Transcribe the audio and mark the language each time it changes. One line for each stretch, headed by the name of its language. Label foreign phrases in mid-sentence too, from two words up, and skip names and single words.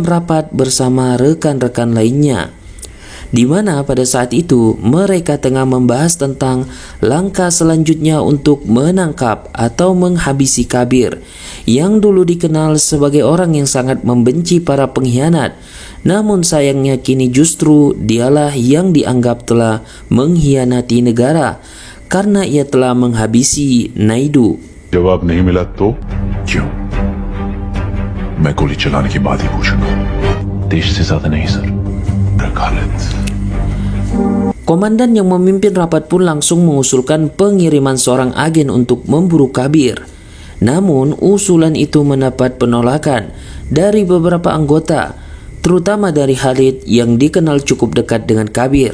Indonesian: rapat bersama rekan-rekan lainnya, di mana pada saat itu mereka tengah membahas tentang langkah selanjutnya untuk menangkap atau menghabisi Kabir yang dulu dikenal sebagai orang yang sangat membenci para pengkhianat. Namun sayangnya kini justru dialah yang dianggap telah mengkhianati negara karena ia telah menghabisi Naidu.
Hindi: जवाब नहीं मिला तो क्यों? मैं गोली चलाने की बात ही पूछूंगा. देश से ज्यादा नहीं सर.
Indonesian: Khalid. Komandan yang memimpin rapat pun langsung mengusulkan pengiriman seorang agen untuk memburu Kabir. Namun usulan itu mendapat penolakan dari beberapa anggota, terutama dari Khalid yang dikenal cukup dekat dengan Kabir.